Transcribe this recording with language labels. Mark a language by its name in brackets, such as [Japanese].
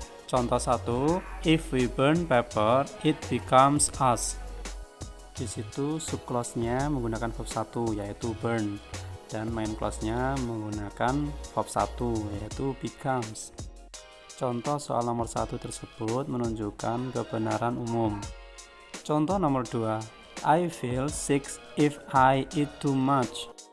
[Indonesian] Contoh 1, [English] if we burn paper, it becomes us. [Indonesian] Di situ sub clause-nya menggunakan verb 1 yaitu burn, dan main clause-nya menggunakan verb 1 yaitu becomes. Contoh soal nomor 1 tersebut menunjukkan kebenaran umum. Contoh nomor 2, [English] I feel sick if I eat too much.